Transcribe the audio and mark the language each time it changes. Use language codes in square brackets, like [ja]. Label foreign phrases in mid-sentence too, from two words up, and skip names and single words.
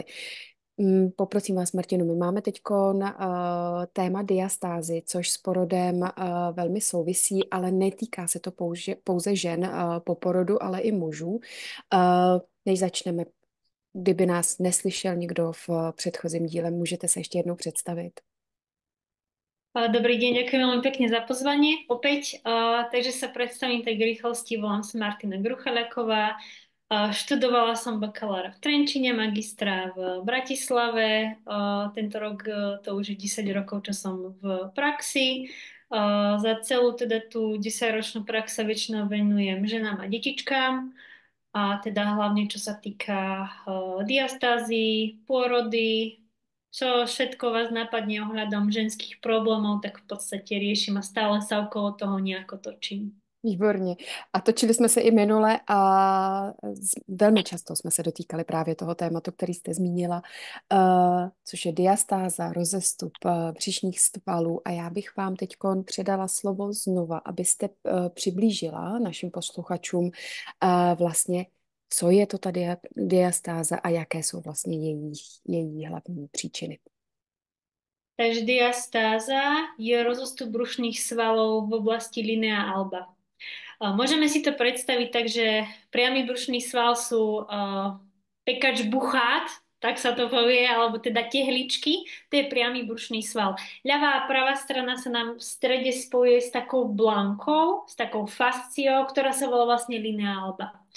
[cs] Poprosím vás, Martinu, my máme teď téma diastázy, což s porodem velmi souvisí, ale netýká se to pouze žen po porodu, ale i mužů. Než začneme, kdyby nás neslyšel někdo v předchozím díle, můžete se ještě jednou představit. [sk] Dobrý deň, ďakujem veľmi pekne za pozvanie opäť. Takže sa predstavím tak v rýchlosti, volám sa Martina Gruchaľaková. Študovala som bakalára v Trenčine, magistra v Bratislave. Tento rok to už je 10 rokov, čo som v praxi. Za celú teda tú 10-ročnú prax sa väčšinou venujem ženám a detičkám. A teda hlavne čo sa týka diastázy, pôrody, čo všetko vás napadne ohľadom ženských problémov, tak v podstate riešim a stále sa okolo toho nejako točím. [cs] Výborně. A točili jsme se i minule a velmi často jsme se dotýkali právě toho tématu, který jste zmínila, což je diastáza, rozestup břišních svalů. A já bych vám teď předala slovo znova, abyste přiblížila našim posluchačům vlastně, co je to ta diastáza a jaké jsou vlastně její hlavní příčiny. [sk] Takže diastáza je rozostup brušných svalov v oblasti [la] linea alba. [sk] Môžeme si to predstaviť tak, že priamy brušný sval sú pekač buchát, tak sa to povie, alebo teda tehličky, to je priamy brušný sval. Ľavá a pravá strana sa nám v strede spojuje s takou blankou, s takou fasciou, ktorá sa volá vlastne [la] linea alba.